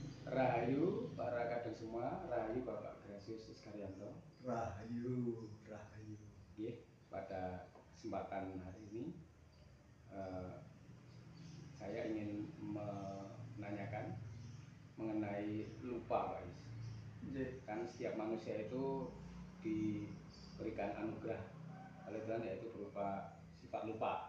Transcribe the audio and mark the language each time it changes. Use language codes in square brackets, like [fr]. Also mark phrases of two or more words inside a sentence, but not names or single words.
[id] Rahayu para kadang semua, Rahayu Bapak Grasius Iskaryanto. Rahayu, Rahayu. Pada kesempatan hari ini saya ingin menanyakan mengenai lupa, Pak Is. Kan setiap manusia itu diberikan anugerah oleh Tuhan, yaitu berupa sifat lupa.